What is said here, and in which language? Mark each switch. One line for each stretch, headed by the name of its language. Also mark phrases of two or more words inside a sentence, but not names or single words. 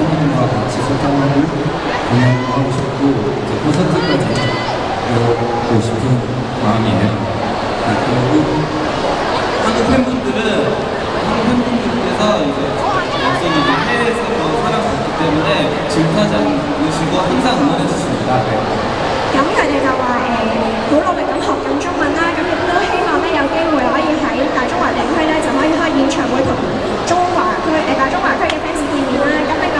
Korean: 팬분들과 같이 소통하고 공연도 하고 싶고 이제 콘서트까지 보고 싶은 마음이에요. 그리고 한국 팬분들께서 이제 엑소를 이제 해외에서도 사랑받기 때문에 질타지 않으시고 항상 응원해 주십니다. 네.
Cantonese: 咁佢哋就話好努力咁學緊中文啦，咁亦都希望咧有機會可以喺大中華地區咧就可以開演唱會同大中華區嘅 fans 見面啦。咁